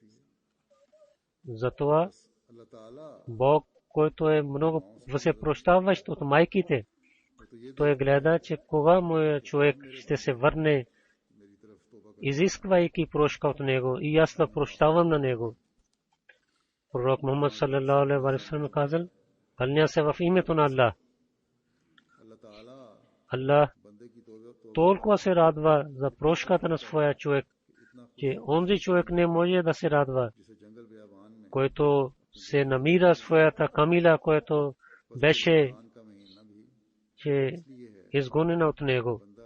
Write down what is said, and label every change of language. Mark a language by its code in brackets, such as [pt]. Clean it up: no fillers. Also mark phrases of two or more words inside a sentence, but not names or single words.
[bg] Затова Бог, който е много всепрощаващ от майките, той гледа, че кога моят човек ще се върне, изисквайки прошка от него, и аз да прощавам на него. Пророк Мухаммад [ar] صلى الله عليه وسلم [bg] казал: кълня се в името на Аллах. Аллах толкова се радва за прошката на своя човек, че онзи човек не може да се радва, който се намира своята камила, който беше че изгонена от него.